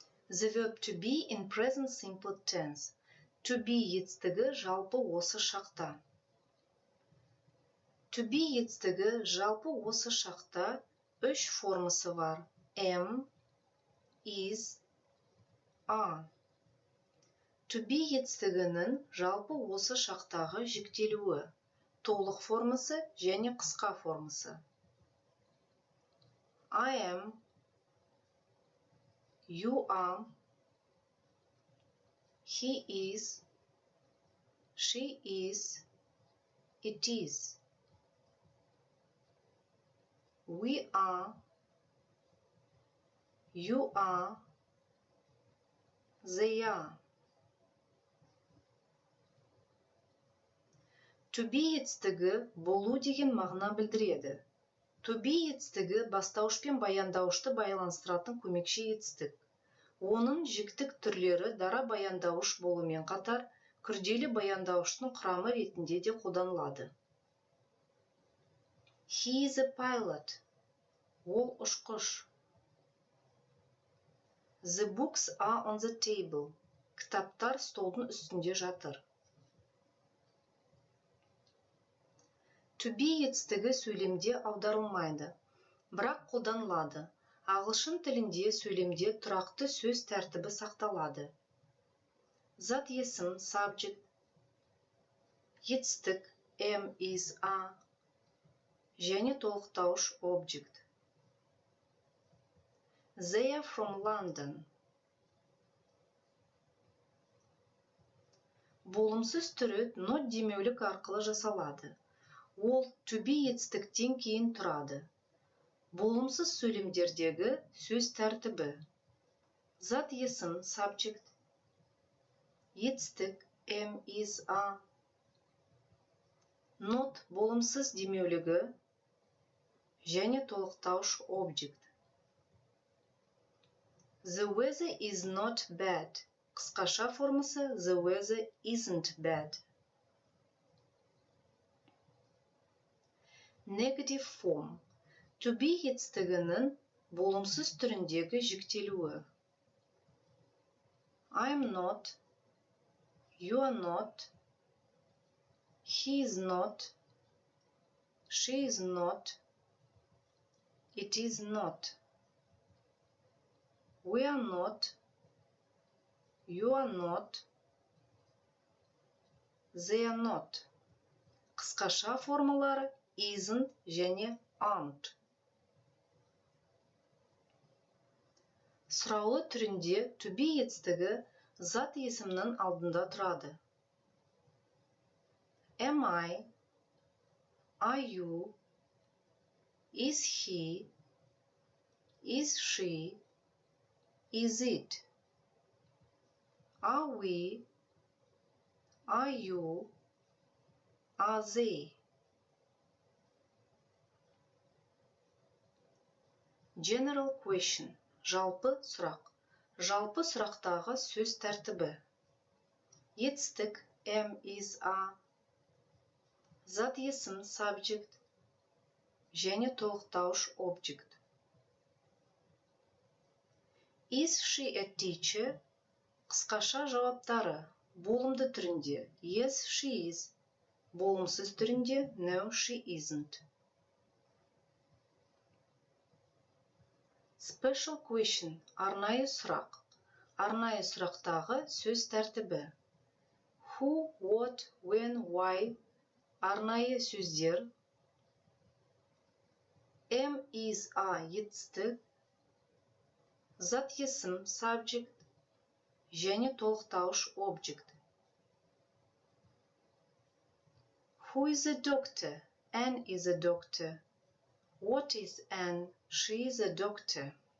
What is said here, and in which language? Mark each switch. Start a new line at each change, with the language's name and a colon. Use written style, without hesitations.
English: The verb to be in present simple tense.
Kazakh: To be етістігі жалпы осы шақта. To be етістігі жалпы осы шақта үш формасы бар.
English: Am, is, are.
Kazakh: To be етістігінің жалпы осы шақтағы жіктелуі. Толық формасы және қысқа формасы.
English: I am, you are, he is, she is, it is. We are, you are, they are.
Kazakh: To be етістігі болу деген мағына білдіреді. To be етістігі бастауыш пен баяндауышты байланыстыратын көмекші етістік. Оның жіктік түрлері дара баяндауыш болумен қатар, күрделі баяндауыштың құрамы ретінде де қолданылады.
English: He is a pilot.
Kazakh: Ол ұшқыш.
English: The books are on the table.
Kazakh: Кітаптар столдың үстінде жатыр. To be етістігі сөйлемде аударылмайды, бірақ қолданылады. Ағылшын тілінде сөйлемде тұрақты сөз тәртібі сақталады. Зат есім subject, етістік am, is, are және толықтауыш object.
English: They are from London.
Kazakh: Болымсыз түрі not демеулік арқылы жасалады. Ол to be етістіктен кейін тұрады. Болымсыз сөйлемдердегі сөз тәртібі. Зат есім subject, етістік am, is, are. Not болымсыз демеулігі және толықтауыш object.
English: The weather is not bad.
Kazakh: Қысқаша формасы
English: the weather isn't bad. Negative form.
Kazakh: To be етістігінің болымсыз түріндегі жіктелуі.
English: I am not, you are not, he is not, she is not, it is not. We are not, you are not, they are not.
Kazakh: Қысқаша формалары isn't және aren't. Сұраулы түрінде to be етістігі зат есімнің алдында тұрады.
English: Am I? Are you? Is he? Is she? Is it? Are we? Are you? Are they? General question.
Kazakh: Жалпы сұрақ. Жалпы сұрақтағы сөз тәртібі. Етістік am, is, are. Зат есім subject және толықтауыш object. Is she a teacher? Қысқаша жауаптары. Болымды түрінде yes, she is. Болымсыз түрінде no, she isn't. Special question. Арнайы сұрақ. Арнайы сұрақтағы сөз тәртібі. Who, what, when, why. Арнайы сөздер. Am, is, are етістік. Зат есім subject және толықтауыш object.
English: Who is a doctor? Anne is a doctor. What is Anne? She is a doctor.